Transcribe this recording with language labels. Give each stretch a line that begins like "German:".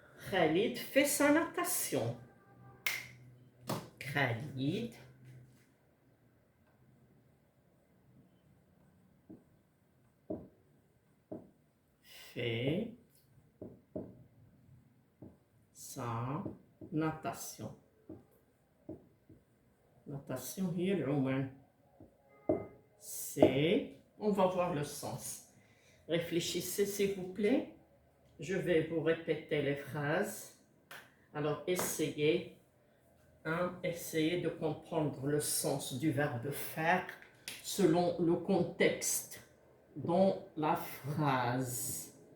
French: Khalid fait sa natation. Khalid fait sa natation.
Arabic: Natation هي العوم.
French: C'est, on va voir le sens. Réfléchissez s'il vous plaît. Je vais vous répéter les phrases. Alors essayez de comprendre le sens du verbe faire selon le contexte dans la phrase.